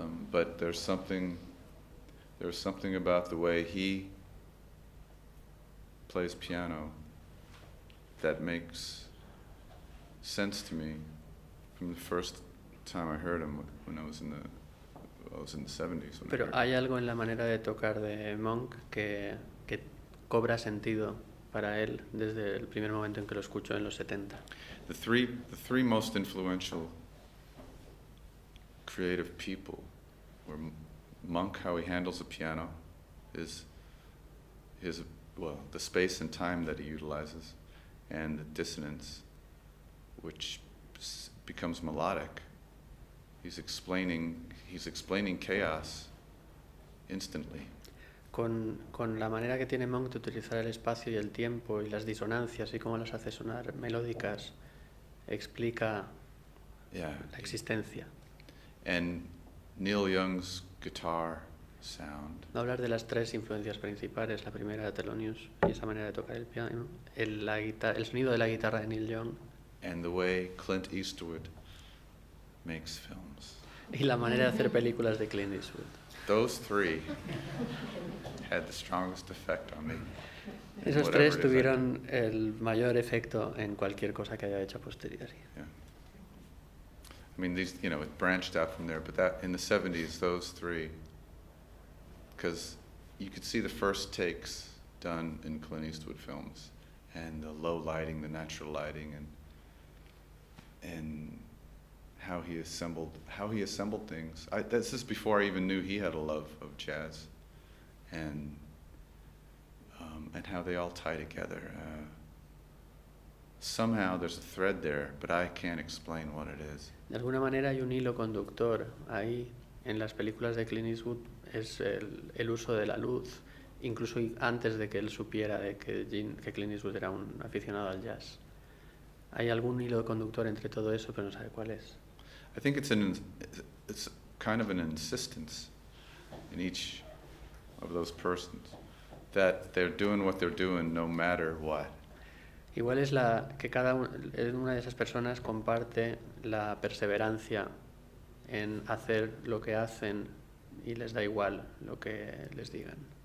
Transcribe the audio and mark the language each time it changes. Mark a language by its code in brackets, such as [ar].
[en] But there's something about the way he plays piano that makes sense to me from the first time I heard him when I was in the 70s. [es] Pero hay algo en la manera de tocar de Monk que cobra sentido para él desde el primer momento en que lo escucho en los 70. [en] The three most influential creative people were Monk, how he handles the piano, the space and time that he utilizes, and the dissonance, which becomes melodic. He's explaining chaos instantly. [es] con la manera que tiene Monk de utilizar el espacio y el tiempo y las disonancias y cómo las hace sonar melódicas, explica la existencia. [en] And Neil Young's guitar sound. [es] No hablar de las tres influencias principales, la primera de Thelonious y esa manera de tocar el piano, el sonido de la guitarra de Neil Young. [en] And the way Clint Eastwood makes films. [es] Y la manera de hacer películas de Clint Eastwood. [en] Those three had the strongest effect on me. [es] Esos tres tuvieron el mayor efecto en cualquier cosa que haya hecho a posteriori. [en] Yeah. I mean, these, you know, it branched out from there, but that in the 70s, those three, because you could see the first takes done in Clint Eastwood films, and the low lighting, the natural lighting, and how he assembled things. This is before I even knew he had a love of jazz, and how they all tie together. Somehow there's a thread there, but I can't explain what it is. [es] De alguna manera hay un hilo conductor ahí en las películas de Clint Eastwood, es el uso de la luz, incluso antes de que él supiera de que Clint Eastwood era un aficionado al jazz. Hay algún hilo conductor entre todo eso, pero no sabe cuál es. [en] I think it's kind of an insistence in each of those persons that they're doing what they're doing no matter what. [es] Igual es que cada una de esas personas comparte la perseverancia en hacer lo que hacen y les da igual lo que les digan.